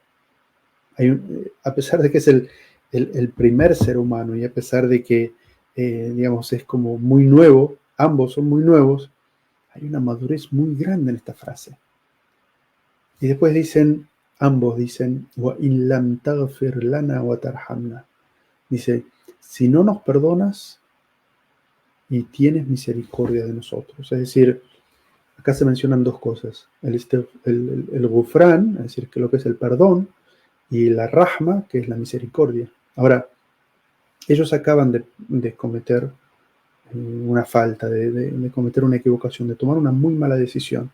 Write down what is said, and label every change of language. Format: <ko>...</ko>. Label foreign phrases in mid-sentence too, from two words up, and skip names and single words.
<es>A pesar de que es el primer ser humano y a pesar de que, digamos, es como muy nuevo, ambos son muy nuevos, hay una madurez muy grande en esta frase. Y después ambos dicen,</es> <ar>وَإِن لَمْ تَغْفِرْ لَنَا وَتَرْحَمْنَا.</ar> <es>Dice, si no nos perdonas y tienes misericordia de nosotros. Es decir, acá se mencionan dos cosas. El gufrán, es decir, que lo que es el perdón, y la rahma, que es la misericordia. Ahora, ellos acaban de cometer una falta, de cometer una equivocación, de tomar una muy mala decisión.</es>